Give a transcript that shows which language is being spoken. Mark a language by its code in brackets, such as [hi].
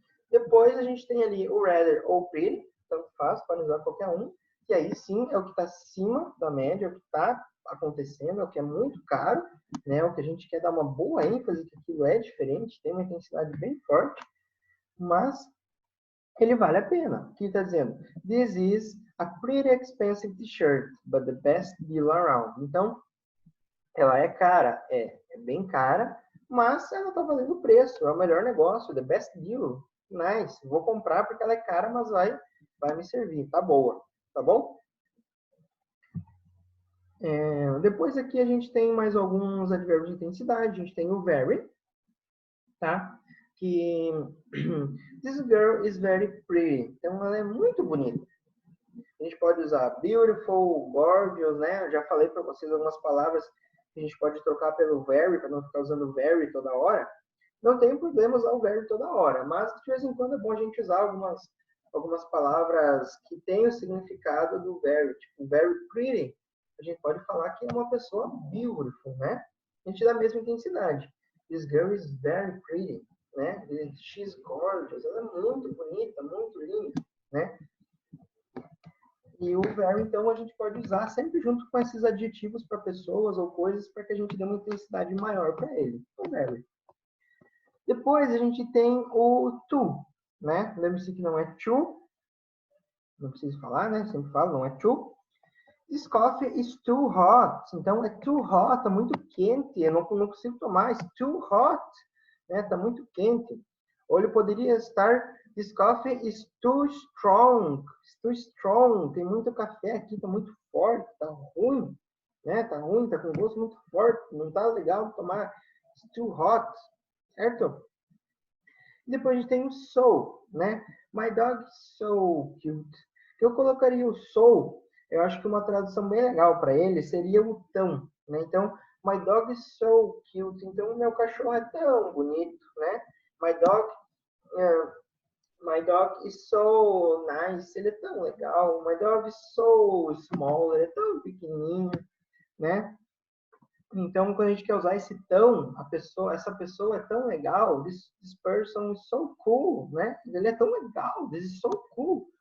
[pt] Depois a gente tem ali o rather ou pretty, tanto faz, pode usar qualquer um, que aí sim é o que está acima da média, é o que está acontecendo, é o que é muito caro, né? O que a gente quer dar uma boa ênfase, que aquilo é diferente, tem uma intensidade bem forte, mas ele vale a pena. O que está dizendo? [en] This is a pretty expensive t-shirt, but the best deal around. [pt] Então, ela é cara, é bem cara, mas ela está valendo o preço, é o melhor negócio, [en] the best deal. [pt] Nice, vou comprar porque ela é cara, mas vai me servir, tá boa, tá bom? Depois aqui a gente tem mais alguns advérbios de intensidade, a gente tem o very, tá? Que [en] this girl is very pretty, [pt] então ela é muito bonita. A gente pode usar beautiful, gorgeous, né? Eu já falei para vocês algumas palavras que a gente pode trocar pelo very, para não ficar usando very toda hora. Não tem problema usar o very toda hora, mas de vez em quando é bom a gente usar algumas palavras que têm o significado do very, tipo [en] very pretty. [pt] A gente pode falar que é uma pessoa beautiful, né? A gente dá a mesma intensidade. [en] This girl is very pretty, né? She's gorgeous. [pt] Ela é muito bonita, muito linda, né? E o very, então, a gente pode usar sempre junto com esses adjetivos para pessoas ou coisas para que a gente dê uma intensidade maior para ele. O very. Depois a gente tem o to, né? Lembre-se que não é to, não preciso falar, né? Sempre falo, não é [en] to. This coffee is too hot. [pt] Então, é too hot, tá muito quente, eu não consigo tomar. [en] It's too hot, [pt] né? Tá muito quente. Ou ele poderia estar, [en] this coffee is too strong. It's too strong. [pt] Tem muito café aqui, tá muito forte, tá ruim, né? Tá ruim, tá com gosto muito forte, não tá legal tomar. [en] It's too hot, [pt] certo? E depois a gente tem o so, né? [en] My dog is so cute. [pt] Eu colocaria o so, eu acho que uma tradução bem legal para ele seria o tão, né? Então, [en] my dog is so cute. [pt] Então, o meu cachorro é tão bonito, né? [en] My dog, uh, my dog is so nice. [pt] Ele é tão legal. [en] My dog is so small. [pt] Ele é tão pequenininho, né? Então, quando a gente quer usar esse tão, essa pessoa é tão legal, [en] this person is so cool, [pt] né? Ele é tão legal, [en] this is so cool.